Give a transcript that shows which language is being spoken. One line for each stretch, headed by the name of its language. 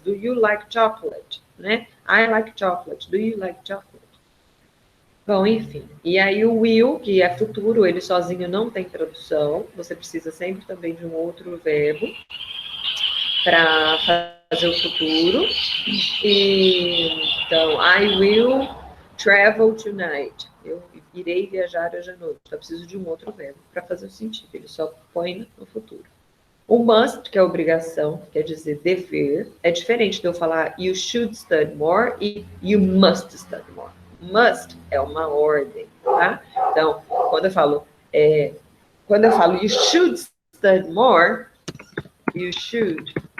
English: Do you like chocolate?
Portuguese: Né?
English: I like chocolate. Do you like chocolate?
Portuguese: Bom, enfim. E aí o will, que é futuro, ele sozinho não tem tradução. Você precisa sempre também de um outro verbo para fazer o futuro. Então,
English: I will travel tonight.
Portuguese: Eu irei viajar hoje à noite. Então, eu preciso de um outro verbo para fazer o sentido. Ele só põe no futuro. O must, que é obrigação, quer dizer dever, é diferente de eu falar
English: you should study more
Portuguese: e
English: you must study more.
Portuguese: Must é uma ordem, tá? Então, quando eu falo
English: you should study more, you should